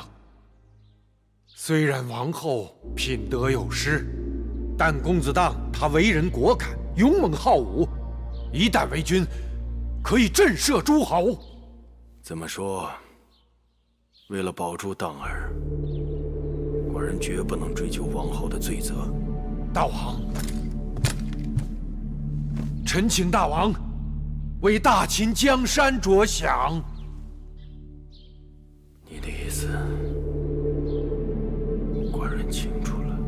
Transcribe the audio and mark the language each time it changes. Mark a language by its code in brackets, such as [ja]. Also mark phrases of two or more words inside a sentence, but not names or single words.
[zh] 雖然王後品德有失，但公子當他為人果敢，勇猛好武，一旦為君，可以震懾諸侯。這麼說，為了保住當兒，寡人絕不能追究王後的罪責。大王，臣請大王為大秦江山着想。你的意思，寡人清楚了。